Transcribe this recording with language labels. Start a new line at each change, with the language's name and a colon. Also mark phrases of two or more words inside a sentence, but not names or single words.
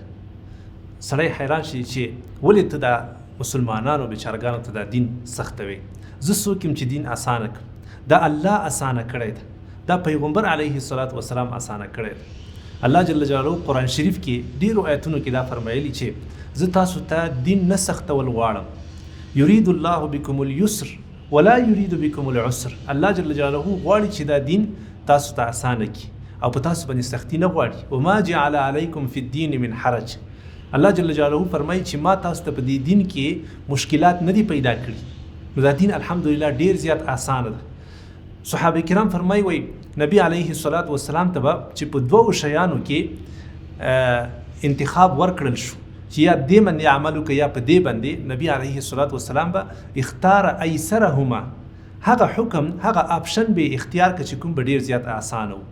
Pashto: سړی حیران شي چې ولې ته دا مسلمانانو بیچارګانو ته دا دین سختوي. زه څوک یم چې دین آسانه کړم؟ دا الله آسانه کړی ده. دا پیغمبر علیه السلام آسانه کړی ده. الله جل جلاله قرآن شریف کې ډیرو آیتونو کې دا فرمایلی چې زه تاسو ته دین نه سختول غواړم.
Arabic: یرید الله بکم اليسر ولا یرید بکم العسر.
Pashto: الله جل جلاله غواړي چې دا دین تاسو ته آسانه کړي او په تاسو باندې سختی نه غواړي.
Arabic: وما جعل علیکم فی الدین من حرج.
Pashto: الله جل جلاله فرمایي چې ما تاسو ته په دې دین کې مشکلات نه دي پیدا کړي. نو دا دین الحمدلله ډیر زیات آسانه ده. صحابه کرام فرمایي وای نبی علیه السلام ته به چې په دوو شیانو کې انتخاب ورکړل شو چې یا دې باندې عمل وکړه یا په دې باندې، نبی علیه السلام به
Arabic: اختار ایسرهما،
Pashto: هغه حکم هغه آپشن به اختیار کړي چې کوم به ډیر زیات آسانه و.